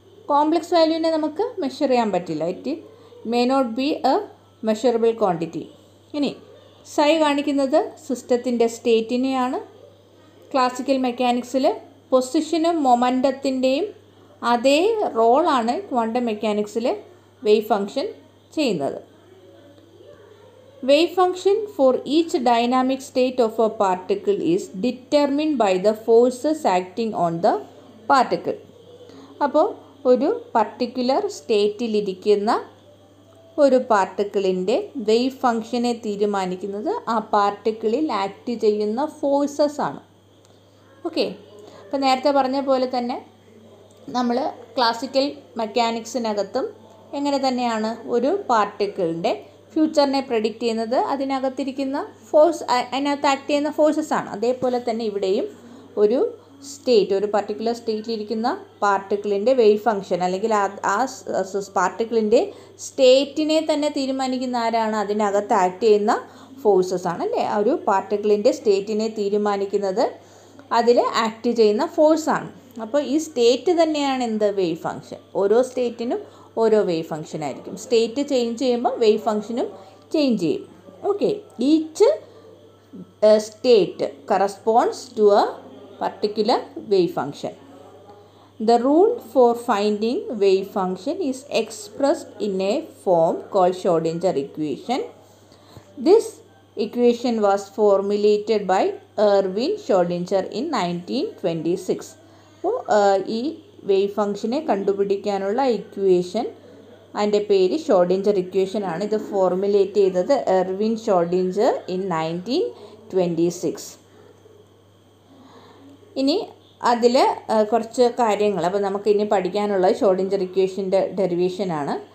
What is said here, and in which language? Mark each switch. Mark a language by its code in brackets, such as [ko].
[ml] Complex വാല്യൂവിനെ നമുക്ക് measure ചെയ്യാൻ പറ്റില്ല. [en] It may not be a measurable quantity. [ml] ഇനി സൈ കാണിക്കുന്നത് സിസ്റ്റത്തിൻ്റെ സ്റ്റേറ്റിനെയാണ്. ക്ലാസിക്കൽ മെക്കാനിക്സിൽ പൊസിഷനും മൊമെൻറ്റത്തിൻ്റെയും അതേ റോളാണ് ക്വാണ്ടം മെക്കാനിക്സിൽ വേവ് ഫംഗ്ഷൻ ചെയ്യുന്നത്. [en] Wave function for each dynamic state of a particle is determined by the forces acting on the particle. [ml] അപ്പോൾ ഒരു പർട്ടിക്കുലർ സ്റ്റേറ്റിലിരിക്കുന്ന ഒരു പാർട്ടിക്കിളിൻ്റെ വേവ് ഫംഗ്ഷനെ തീരുമാനിക്കുന്നത് ആ പാർട്ടിക്കിളിൽ ആക്ട് ചെയ്യുന്ന ഫോഴ്സസ് ആണ്. ഓക്കെ. അപ്പോൾ നേരത്തെ പറഞ്ഞ പോലെ തന്നെ നമ്മൾ ക്ലാസിക്കൽ മെക്കാനിക്സിനകത്തും എങ്ങനെ തന്നെയാണ് ഒരു പാർട്ടിക്കിളിൻ്റെ ഫ്യൂച്ചറിനെ പ്രെഡിക്റ്റ് ചെയ്യുന്നത് അതിനകത്തിരിക്കുന്ന ഫോഴ്സ്, അതിനകത്ത് ആക്ട് ചെയ്യുന്ന ഫോഴ്സസ് ആണ്. അതേപോലെ തന്നെ ഇവിടെയും ഒരു സ്റ്റേറ്റ്, ഒരു പർട്ടിക്കുലർ സ്റ്റേറ്റിലിരിക്കുന്ന പാർട്ടിക്കിളിൻ്റെ വേവ് ഫംഗ്ഷൻ അല്ലെങ്കിൽ ആ പാർട്ടിക്കിളിൻ്റെ സ്റ്റേറ്റിനെ തന്നെ തീരുമാനിക്കുന്ന ആരാണ്? അതിനകത്ത് ആക്ട് ചെയ്യുന്ന ഫോഴ്സസ് ആണ് അല്ലേ. ആ ഒരു പാർട്ടിക്കിളിൻ്റെ സ്റ്റേറ്റിനെ തീരുമാനിക്കുന്നത് അതിൽ ആക്ട് ചെയ്യുന്ന ഫോഴ്സാണ്. അപ്പോൾ ഈ സ്റ്റേറ്റ് തന്നെയാണ് എന്ത്? Wave function. ഓരോ സ്റ്റേറ്റിനും ഓരോ വേവ് ഫംഗ്ഷൻ ആയിരിക്കും. സ്റ്റേറ്റ് ചേഞ്ച് ചെയ്യുമ്പോൾ വേവ് ഫംഗ്ഷനും ചേഞ്ച് ചെയ്യും. [en] Okay, each state corresponds to a particular wave function. The rule for finding wave function is expressed in a form called Schrödinger equation. This equation was formulated by Erwin Schrödinger in 1926. [ml] അപ്പോൾ ഈ wave ഫംഗ്ഷനെ കണ്ടുപിടിക്കാനുള്ള equation, അതിൻ്റെ പേര് Schrödinger equation ആണ്. ഇത് formulate ചെയ്തത് Erwin Schrödinger in 1926. ഇനി അതിൽ കുറച്ച് കാര്യങ്ങൾ, അപ്പോൾ നമുക്ക് ഇനി പഠിക്കാനുള്ളത് ഷോർഡിഞ്ചർ ഇക്വേഷൻ്റെ ഡെറിവേഷനാണ്.